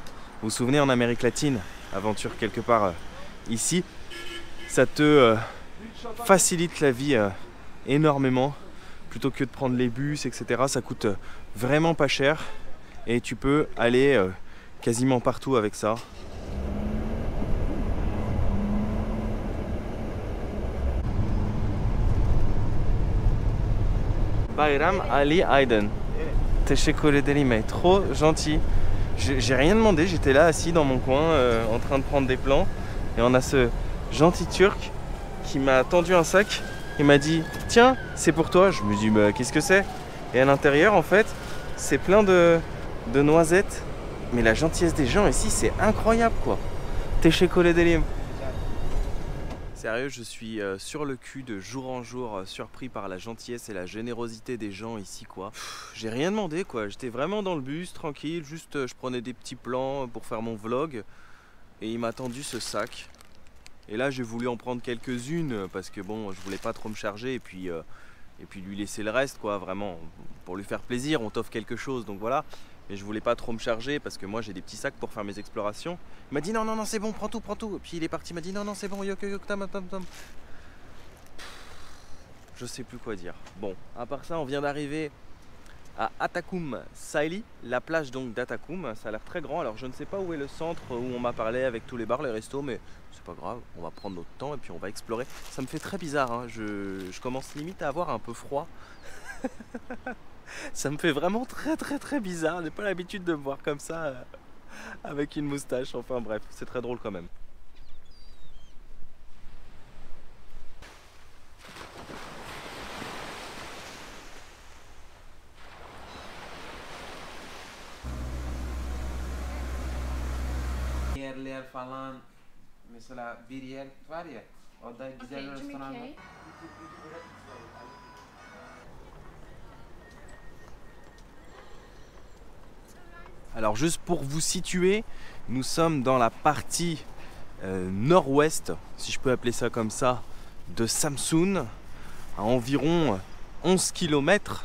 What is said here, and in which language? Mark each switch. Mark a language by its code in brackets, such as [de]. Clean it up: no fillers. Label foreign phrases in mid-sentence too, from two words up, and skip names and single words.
[fr] Vous vous souvenez en Amérique latine, aventure quelque part ici. Ça te facilite la vie énormément. Plutôt que de prendre les bus, etc. Ça coûte vraiment pas cher. Et tu peux aller quasiment partout avec ça. Bayram Ali Aydın. [tr] Teşekkür ederim, [fr] trop gentil. J'ai rien demandé, j'étais là assis dans mon coin en train de prendre des plans. Et on a ce gentil turc qui m'a tendu un sac et m'a dit tiens, c'est pour toi. Je me dis bah, qu'est-ce que c'est? Et à l'intérieur en fait c'est plein de noisettes. Mais la gentillesse des gens ici c'est incroyable quoi. [tr] Teşekkür ederim. [fr] Sérieux, je suis sur le cul de jour en jour, surpris par la gentillesse et la générosité des gens ici, quoi. J'ai rien demandé, quoi. J'étais vraiment dans le bus, tranquille, juste je prenais des petits plans pour faire mon vlog. Et il m'a tendu ce sac. Et là, j'ai voulu en prendre quelques-unes parce que bon, je voulais pas trop me charger et puis lui laisser le reste, quoi, vraiment. Pour lui faire plaisir, on t'offre quelque chose, donc voilà. Mais je voulais pas trop me charger parce que moi j'ai des petits sacs pour faire mes explorations. Il m'a dit non, non, non, c'est bon, prends tout, prends tout. Et puis il est parti, il m'a dit non, non, c'est bon, [tr] yok, yok, tam, tam, tam. [fr] Je sais plus quoi dire. Bon, à part ça, on vient d'arriver à Atakum Saili, la plage donc d'Atakum. Ça a l'air très grand. Alors je ne sais pas où est le centre où on m'a parlé avec tous les bars, les restos, mais c'est pas grave. On va prendre notre temps et puis on va explorer. Ça me fait très bizarre, hein. Je commence limite à avoir un peu froid. Ça me fait vraiment très bizarre. J'ai pas l'habitude de me voir comme ça avec une moustache. Enfin bref, c'est très drôle quand même. [tr] Yerler falan mesela bir yer var ya orada güzel restoran var. [fr] Alors juste pour vous situer, nous sommes dans la partie nord-ouest, si je peux appeler ça comme ça, de Samsun, à environ 11 km.